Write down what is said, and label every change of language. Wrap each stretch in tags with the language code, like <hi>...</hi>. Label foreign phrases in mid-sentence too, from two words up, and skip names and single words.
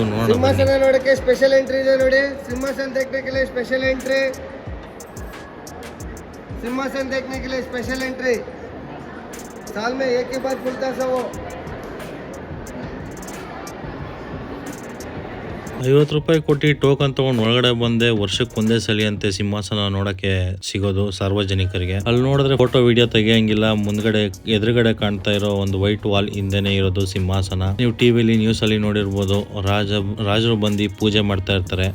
<kn>ಸಿಂಹಾಸನ ನೋಡಕ್ಕೆ</kn> <en>special entry</en> <kn>ಇದೆ ನೋಡಿ.</kn> <hi>ಸಿಂಹಾಸನ देखने के लिए</hi> <en>special entry,</en> <hi>सिंहासन देखने के लिए</hi> <en>special entry.</en> <hi>साल में एक ही बार खुलता है वो.</hi> <kn>50 ರೂಪಾಯಿ ಕೊಟ್ಟು ಟೋಕನ್ ತಗೊಂಡು ಒಳಗಡೆ ಬಂದೆ. ವರ್ಷಕ್ಕೆ ಒಂದೇ ಸಲಿ ಅಂತೆ ಸಿಂಹಾಸನ ನೋಡಕ್ಕೆ ಸಿಗೋದು ಸಾರ್ವಜನಿಕರಿಗೆ. ಅಲ್ಲಿ ನೋಡಿದ್ರೆ</kn> <en>photo video</en> <kn>ತೆಗಿಯಂಗಿಲ್ಲ. ಮುಂದ್ಗಡೆ ಎದುರುಗಡೆ ಕಾಣ್ತಾ ಇರೋ ಒಂದು</kn> <en>white wall</en> <kn>ಹಿಂದೆನೆ ಇರೋದು ಸಿಂಹಾಸನ. ನೀವು ಟಿವಿಲಿ ನ್ಯೂಸ್ ಅಲ್ಲಿ ನೋಡಿರ್ಬೋದು, ರಾಜರು ಬಂದು ಪೂಜೆ ಮಾಡ್ತಾ ಇರ್ತಾರೆ.</kn>